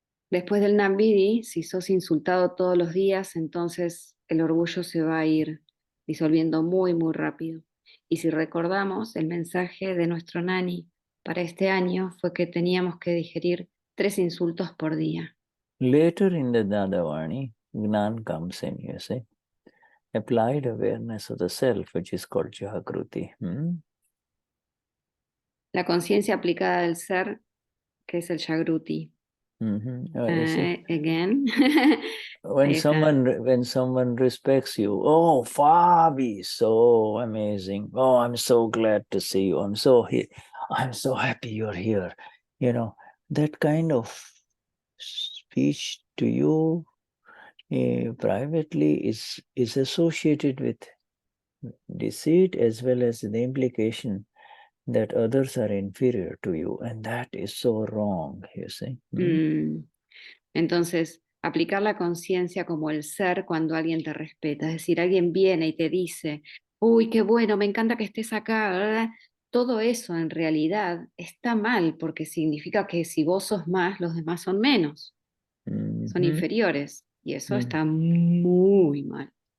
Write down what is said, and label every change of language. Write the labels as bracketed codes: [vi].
[es] Después del Nambidi, si sos insultado todos los días, entonces el orgullo se va a ir disolviendo muy, muy rápido. Y si recordamos, el mensaje de nuestro Gnani para este año fue que teníamos que digerir 3 insultos por día. [en] Later in the Dadavani, Gnan comes in, you see. Applied awareness of the self, which is called Jagruti. La conciencia aplicada del ser, que es el Jagruti. Again. When someone respects you, oh, Fabi, so amazing. Oh, I'm so glad to see you. I'm so happy you're here. That kind of speech to you privately is associated with deceit, as well as the implication that others are inferior to you, and that is so wrong, you see. [es] Entonces, aplicar la conciencia como el ser cuando alguien te respeta, es decir, alguien viene y te dice, uy, qué bueno, me encanta que estés acá, ¿verdad? Todo eso en realidad está mal, porque significa que si vos sos más, los demás son menos, son inferiores, y eso está muy mal.